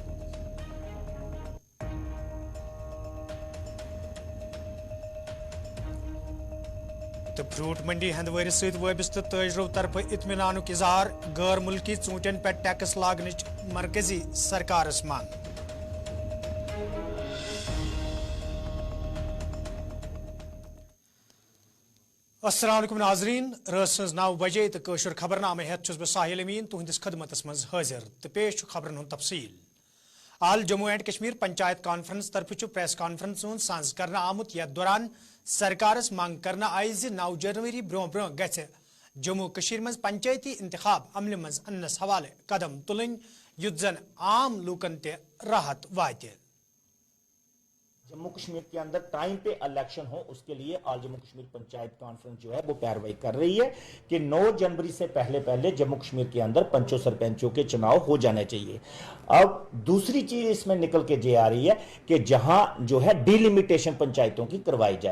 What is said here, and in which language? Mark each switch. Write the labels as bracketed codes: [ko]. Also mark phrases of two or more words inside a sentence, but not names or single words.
[ks] तो फ्रूट मंडी हंदवारी सहित वाबस्त तजरों तरफ इत्मीनानुक इजहार गैर मुल्की ऊंटन पे टैक्स लागनच मरकजी सरकारस मांग। [ar] السلام عليكم [ks] नाजरीन, रात 9 बजे तो कशर खबरनामे हेत बह साहिल अमीन तुहंदिस खदमतस मज हाजिर तो पेश खबरन हुंद तफसील। आल जम्मू एंड कश्मीर पंचायत कॉन्फ्रेंस तरफ [en] press conference [ks] सांस करना आमुत यथ दौरान सरकारस मांग करना आई 9 जनवरी ब्रो ब्रो गछ जम्मू कश्मीर मज पंचायती इंतखाब अमल मज अन्नस हवाले कदम तुलन युथ जन आम लूकन ते राहत वाते। [hi] जम्मू कश्मीर के अंदर टाइम पे इलेक्शन हो उसके लिए आल जम्मू कश्मीर पंचायत कॉन्फ्रेंस जो है वो पैरवाई कर रही है कि 9 जनवरी से पहले जम्मू कश्मीर के अंदर पंचों सरपंचों के चुनाव हो जाने चाहिए। अब दूसरी चीज इसमें निकल के ये आ रही है कि जहां जो है डिलिमिटेशन पंचायतों की करवाई जाए।